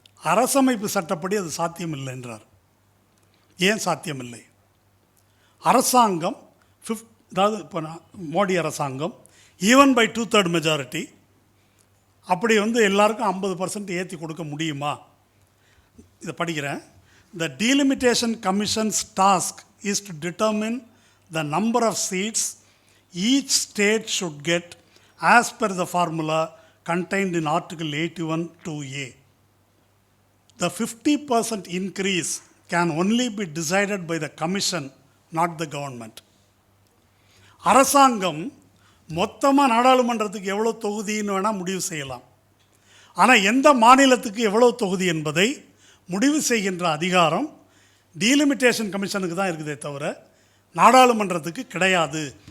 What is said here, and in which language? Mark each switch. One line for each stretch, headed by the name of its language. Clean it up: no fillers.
Tamil: அரசமைப்பு சட்டப்படி அது சாத்தியமில்லை என்றார். ஏன் சாத்தியமில்லை? அரசாங்கம் அதாவது இப்போ மோடி அரசாங்கம் ஈவன் பை 2/3 மெஜாரிட்டி அப்படி எல்லாருக்கும் 50% ஏற்றி கொடுக்க முடியுமா? இதை படிக்கிறேன்.
English: The delimitation commission's task is to determine the number of seats each state should get as per the formula contained in Article 81(2)(a). The 50% increase can only be decided by the commission, not the government.
Tamil: அரசாங்கம் மொத்தமாக நாடாளுமன்றத்துக்கு எவ்வளோ தொகுதின்னு வேணால் முடிவு செய்யலாம். ஆனால் எந்த மாநிலத்துக்கு எவ்வளோ தொகுதி என்பதை முடிவு செய்கின்ற அதிகாரம் டீலிமிட்டேஷன் கமிஷனுக்கு தான் இருக்குதே தவிர நாடாளுமன்றத்துக்கு கிடையாது.